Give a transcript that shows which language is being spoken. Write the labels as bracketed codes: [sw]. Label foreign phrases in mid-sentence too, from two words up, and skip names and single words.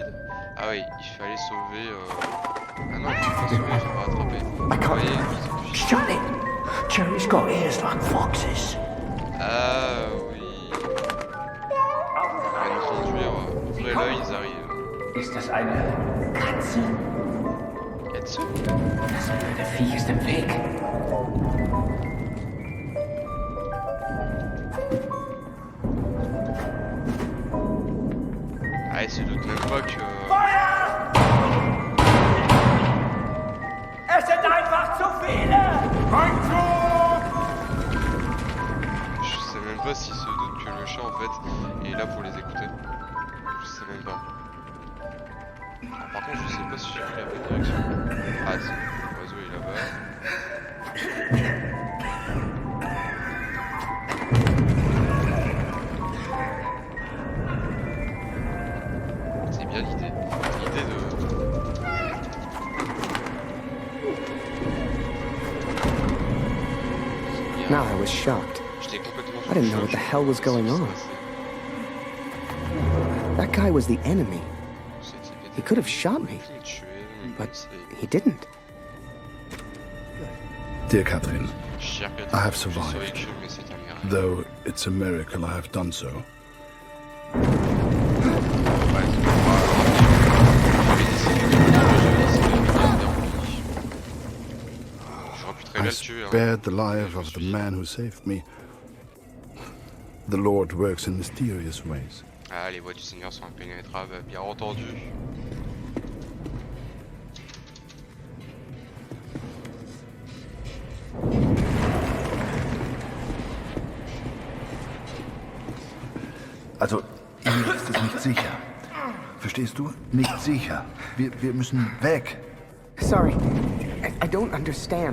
[fr] Ah oui, il fallait sauver... Ah non, il faut pas sauver, il faut pas rattraper. Vous voyez, [en] Shut it! Cherry's got ears like foxes. [fr] Ah oui. Il va nous conduire. Ouvrez l'œil, ils arrivent. [de] Ist das eine Katze? Katze? Das blöde Vieh ist im Weg. [fr] Ah, il se doute même pas que... [de] Feuer! Es sind einfach zu viele! [fr] Je sais même pas s'il se doute que le chat en fait est là pour les écouter. Je sais même pas. Par contre, je sais pas si j'ai pris la bonne direction. Ah si, l'oiseau est là-bas. C'est bien l'idée. L'idée de... [en] Now I was shocked. [fr] J'étais complètement [en] I didn't know what the hell was going on. That guy was the enemy. He could have shot me, but he didn't. Dear Catherine, I have survived, though it's a miracle I have done so. I spared the life of the man who saved me. The Lord works in mysterious ways. [fr] Ah, les voies du Seigneur sont impénétrables, bien entendu. [de] Also, hier ist es nicht sicher. Verstehst du? Nicht sicher. Wir müssen weg. [en] Sorry, I don't understand.